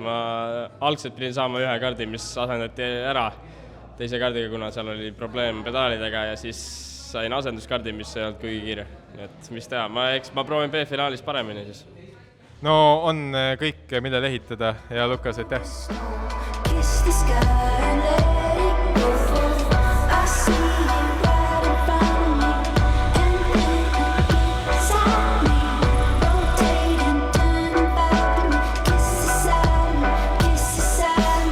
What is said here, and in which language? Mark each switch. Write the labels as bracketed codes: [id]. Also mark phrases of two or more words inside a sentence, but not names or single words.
[et] Ma algselt pidin saama ühe kardi, mis asendati ära teise kardiga, kuna seal oli probleem pedaalidega ja siis sain asenduskardi, mis ei olnud kuigi kiire. Et mis teha, ma proovin B-finaalis paremini siis. No on kõik, millele ehitada ja Lukas, aitäh! [en] Kiss the sky and let it go. I see you right in front of me, and then inside me, rotate and turn back to me. Kiss the side,